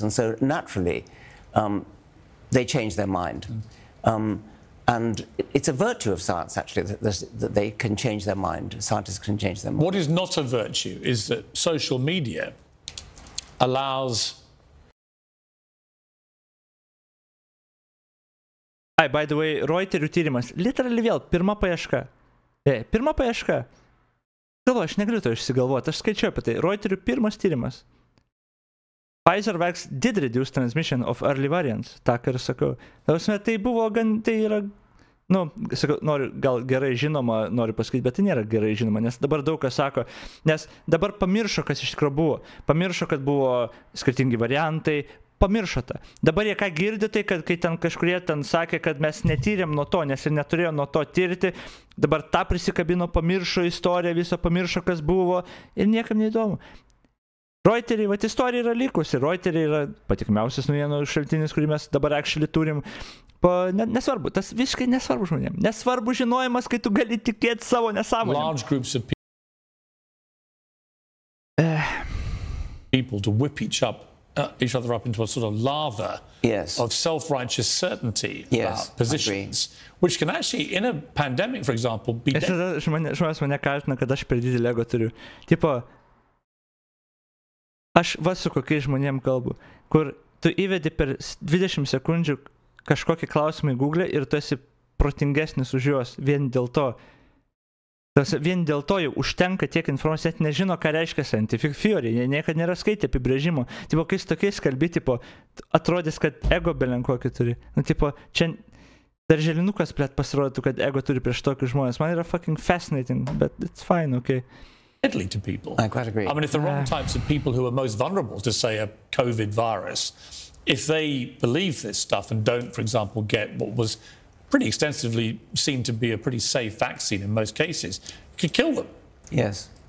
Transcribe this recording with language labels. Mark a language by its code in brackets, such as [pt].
[en] And so naturally, they changed their mind. And it's a virtue of science, actually, that they can change their mind. Scientists can change their mind. What is not a virtue is that social media allows... By the way, [lt] Reuterių tyrimas. Literally vėl, pirma paieška. Pirma paieška. Galvoju, aš negaliu to išsigalvoti, aš skaičiau apie tai. Reuterių pirmas tyrimas. [en] Pfizer vaccine did reduce transmission of early variants. [lt] Tak ir sakau. Tai buvo gan, tai yra, sakau, noriu, gal gerai žinoma, noriu pasakyti, bet tai nėra gerai žinoma, nes dabar daug kas sako, nes dabar pamiršo, kas iš tikrųjų buvo. Pamiršo, kad buvo skirtingi variantai, pamiršo tą. Dabar jie ką girdi, tai kad kai ten kažkurie ten sakė, kad mes netyrėm nuo to, nes ir neturėjo nuo to tirti, dabar tą prisikabino, pamiršo istoriją, viso pamiršo, kas buvo ir niekam neįdomu. Reuteriai, istorija yra likusi. Reuteriai yra patikimiausias naujienų šaltinis, kurį mes dabar actually turim. Nesvarbu, tas visiškai nesvarbu žmonėm. Nesvarbu žinojimas, kai tu gali tikėti savo nesąmonėm. [en] Large groups of people to whip each other up into a sort of lava of self-righteous certainty about positions, which can actually, in a pandemic, for example, be... [lt] Žmonės mane kaltina, kad aš per didelį ego turiu. Tipo, aš su kokiais žmonėm kalbu, kur tu įvedi per 20 sekundžių kažkokį klausimą į Google ir tu esi protingesnis už juos vien dėl to. Vien dėl to jau užtenka tiek informacijos, net nežino, ką reiškia scientific theory, jie niekad nėra skaitę apibrėžimo. Tipo, kai su tokiais kalbi, tipo, atrodys, kad ego belenkokį turi. Tipo, čia darželinukas pasirodytų, kad ego turi prieš tokius žmonės. Man yra [en] fucking fascinating, but it's fine, okay. Deadly to people. I quite agree. I mean, if the wrong types of people who are most vulnerable to, say, a COVID virus, if they believe this stuff and don't, for example, get what was pretty extensively seen to be a pretty safe vaccine in most cases, it could kill them. Yes.